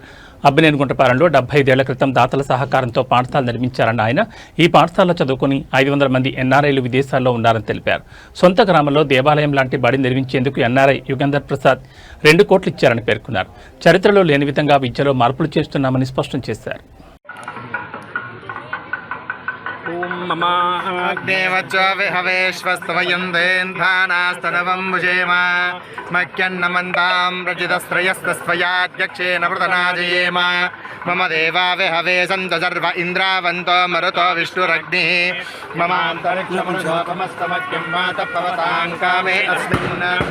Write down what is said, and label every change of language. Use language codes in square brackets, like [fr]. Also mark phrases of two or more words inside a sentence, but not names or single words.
[te] అబ్బినేనిగుంటపాలెంలో 75 ఏళ్ల క్రితం దాతల సహకారంతో పాఠశాల నిర్మించారన్న ఆయన ఈ పాఠశాలలో చదువుకుని 500 మంది ఎన్ఆర్ఐలు విదేశాల్లో ఉన్నారని తెలిపారు. సొంత గ్రామంలో దేవాలయం లాంటి బడి నిర్మించేందుకు ఎన్ఆర్ఐ యుగంధర్ ప్రసాద్ 2 కోట్లు ఇచ్చారని పేర్కొన్నారు. చరిత్రలో లేని విధంగా విద్యలో మార్పులు చేస్తున్నామని స్పష్టం చేశారు. [sa] मम देवा विहवे सन्त सर्व इन्द्रावन्तो मरुतो विष्णुरग्निः ममान्तरिक्षमुषोपमस्तमग्निं मातपवतां कामे अस्मिन्